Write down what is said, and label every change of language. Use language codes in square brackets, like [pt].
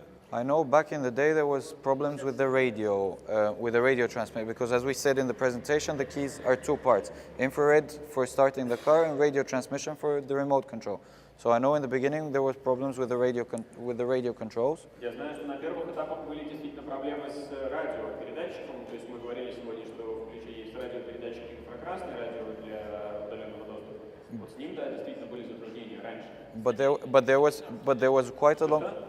[en] I know back in the day there was problems with the radio transmitter, because as we said in the presentation, the keys are two parts: infrared for starting the car and radio transmission for the remote control. So I know in the beginning there was problems with the radio controls. [ru] Я знаю, что на первых этапах были действительно проблемы с радиопередатчиком. То есть мы говорили сегодня, что в ключе есть радиопередатчик инфракрасный, радио для удаленного доступа. Вот с ним, да, действительно были затруднения раньше. [en] But there was quite a long.